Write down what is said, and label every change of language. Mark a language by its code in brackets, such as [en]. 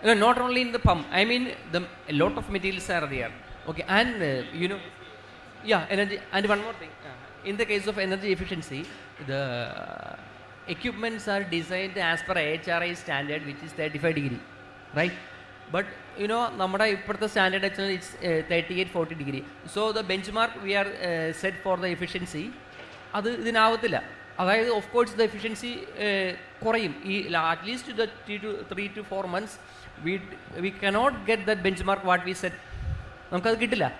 [en] No, not only in the pump. I mean, a lot of materials are there. Okay, and yeah, energy. And one more thing. In the case of energy efficiency, the equipments are designed as per HRI standard, which is 35 degree, right? But [ml] നമ്മുടെ ഇപ്പോഴത്തെ [en] Standard വെച്ചാൽ it's 38-40 degree. So the benchmark we are set for the efficiency, [ml] അത് ഇതിനാവത്തില്ല. [en] അതായത് of course the efficiency കുറയും. ഈ at least the 3 to 4 months we cannot get that benchmark what we set. [ml] നമുക്കത് കിട്ടില്ല.